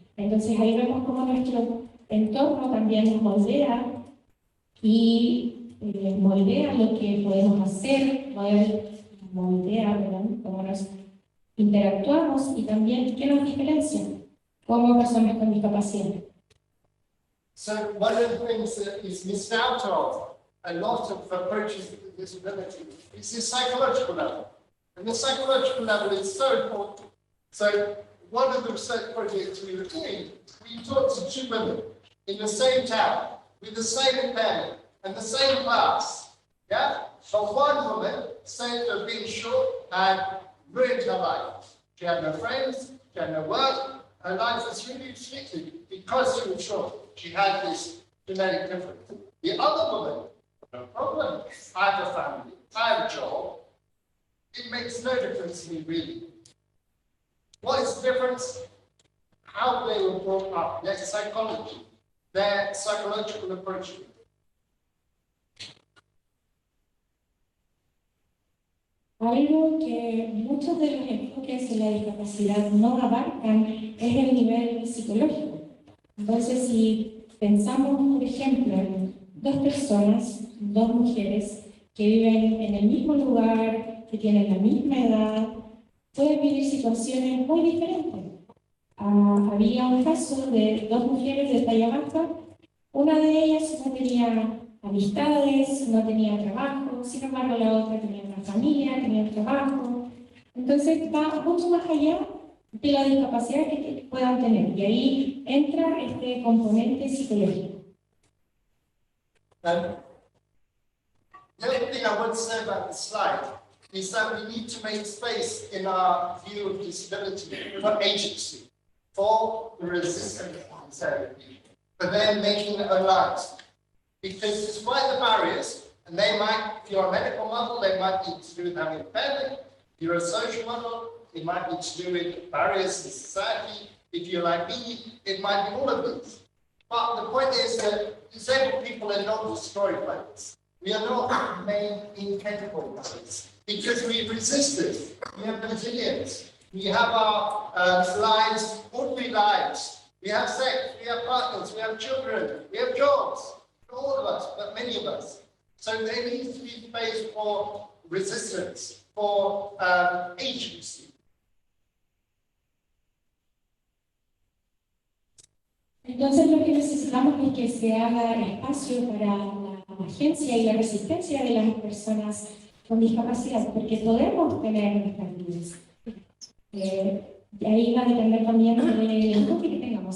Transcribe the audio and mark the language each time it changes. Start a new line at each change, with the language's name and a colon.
Spanish: Entonces ahí vemos cómo nuestro entorno también nos moldea y moldea lo que podemos hacer, moldea, ¿verdad? Cómo nos interactuamos y también qué nos diferencia como personas con discapacidad.
English: So one of the things that is missed out of a lot of approaches to disability is the psychological level. And the psychological level is so important. So one of the research projects we were doing, we talked to two women in the same town with the same impairment and the same class. But one woman said that being short had ruined her life. She had no friends, she had no work, her life was really restricted because she was short. She had this genetic difference. The other woman No problem. I have a family. I have a job. It makes no difference to me, really. What is the difference? How they were brought up, their psychology, their psychological approach.
Spanish: Algo que muchos de los enfoques en la discapacidad no abarcan es el nivel psicológico. Entonces, si pensamos, por ejemplo, en dos personas, dos mujeres que viven en el mismo lugar, que tienen la misma edad, pueden vivir situaciones muy diferentes. Había un caso de dos mujeres de talla baja. Una de ellas no tenía amistades, no tenía trabajo, sin embargo la otra tenía una familia, tenía un trabajo. Entonces va mucho más allá de la discapacidad que puedan tener, y ahí entra este componente psicológico.
English: The other thing I want to say about the slide is that we need to make space in our view of disability for agency, for the resistance therapy, for them making their own lives. Because despite the barriers, and they might, if you're a medical model, they might need to do with having a family. If you're a social model, it might need to do with barriers in society. If you're like me, it might be all of these. But the point is that disabled people are not destroyed by this. We are not made incapable by this, because we've resisted. We have resilience. We have our lives, ordinary lives. We have sex, we have partners, we have children, we have jobs. Not all of us, but many of us. So there needs to be space for resistance, for agency.
Spanish: Entonces lo que necesitamos es que se haga espacio para la agencia y la resistencia de las personas con discapacidad, porque podemos tener nuestras vidas. Y ahí va a depender también del enfoque que tengamos.